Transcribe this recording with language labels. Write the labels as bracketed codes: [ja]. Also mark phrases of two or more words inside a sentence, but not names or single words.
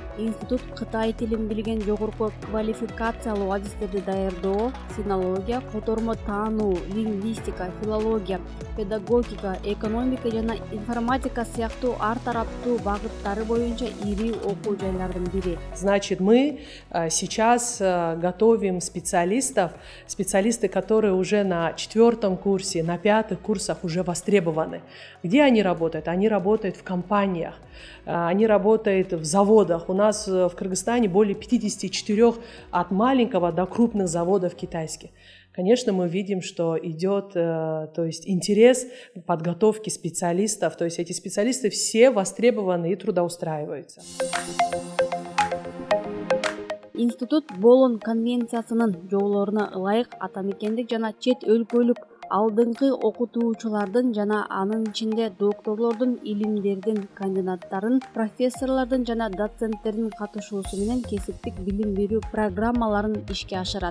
[ky] Институт Кытай тилин билген жогорку квалификациялуу адистерди даярдоо, синология, котормо таануу, лингвистика, филология, педагогика, экономика жана информатика сыяктуу ар тараптуу багыттары боюнча ири окуу жайлардын бири. [ru] Значит, мы сейчас готовим специалисты, которые уже на 4-м курсе, на 5-х курсах уже востребованы. Где они работают? Они работают в компаниях, они работают в заводах. У нас в Кыргызстане более 54 от маленького до крупных заводов китайских. Конечно, мы видим, что идет интерес подготовки специалистов, то есть эти специалисты все востребованы и трудоустраиваются. [ky] Институт Болон конвенциясынын жоболоруна ылайык атамекендик жана чет өлкөлүк алдыңкы окутуучулардын жана анын ичинде докторлордун, илимдердин кандидаттарын, профессорлордун жана доценттердин катышуусу менен кесиптик билим берүү программаларын ишке ашырат.